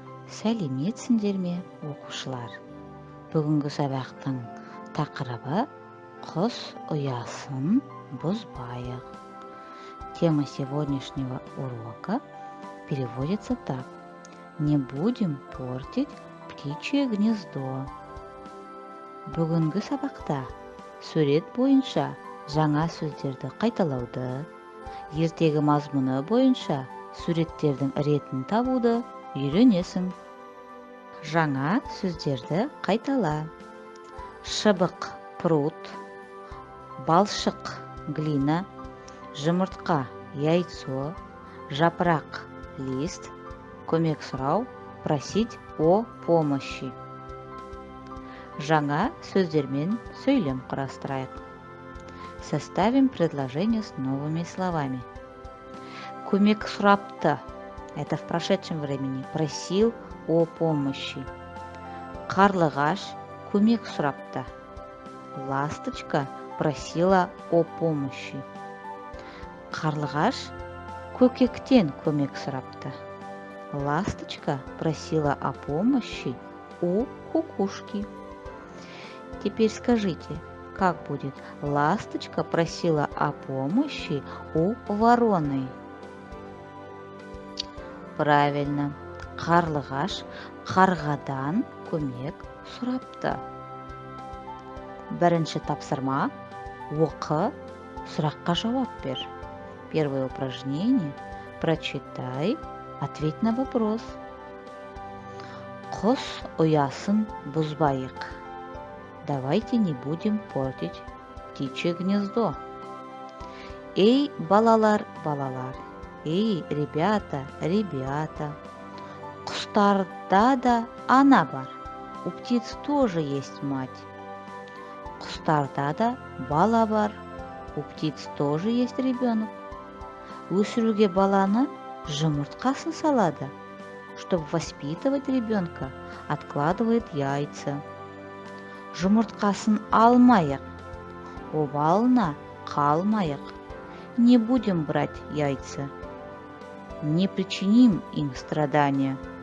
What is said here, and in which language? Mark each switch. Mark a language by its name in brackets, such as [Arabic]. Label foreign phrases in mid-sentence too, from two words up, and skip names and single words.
[Kazakh] Сәлеметсіңдер ме, оқушылар? Бүгінгі сабақтың тақырыбы «Құс ұясын бұзбайық». [Russian] Тема сегодняшнего урока переводится так: «Не будем портить птичье гнездо». [Kazakh] Бүгінгі сабақта сурет бойынша жаңа сөздерді қайталауды, ертегі мазмұны бойынша суреттердің ретін табуды үйренесің. Жаңа сөздерді қайтала. Шыбық – пруд, балшық – глина, жұмыртқа – яйцо, жапырақ – лист, көмек сұрау – [Russian] просить о помощи. [Kazakh] Жаңа сөздермен сөйлем құрастырайық. [Russian] Составим предложение с новыми словами. [Kazakh] Көмек сұрапты. [Russian] Это в прошедшем времени. Просил о помощи. [Kazakh] Қарлығаш көмек сұрапты. [Russian] Ласточка просила о помощи. [Kazakh] Қарлығаш көкектен көмек сұрапты. [Russian] Ласточка просила о помощи у кукушки. Теперь скажите, как будет? Ласточка просила о помощи у вороны. Правильно. [Kazakh] Қарлығаш қарғадан көмек сұрапты. Бірінші тапсырма. Оқы, сұраққа жауап бер. [Russian] Первое упражнение. Прочитай, ответь на вопрос. [Kazakh] Құс ұясын бұзбайық. [Russian] Давайте не будем портить птичье гнездо. Эй, [Kazakh] балалар, балалар. [Russian] Эй, ребята, ребята. [Kazakh] Құстарда да ана бар. [Russian] У птиц тоже есть мать. [Kazakh] Құстарда да бала бар. [Russian] У птиц тоже есть ребенок. [Kazakh] Өсіруге баланы жұмыртқасын салады. [Russian] Чтобы воспитывать ребенка, откладывает яйца. [Kazakh] Жұмыртқасын алмайық. Обалына қалмайық. [Russian] Не будем брать яйца. Не причиним им страдания.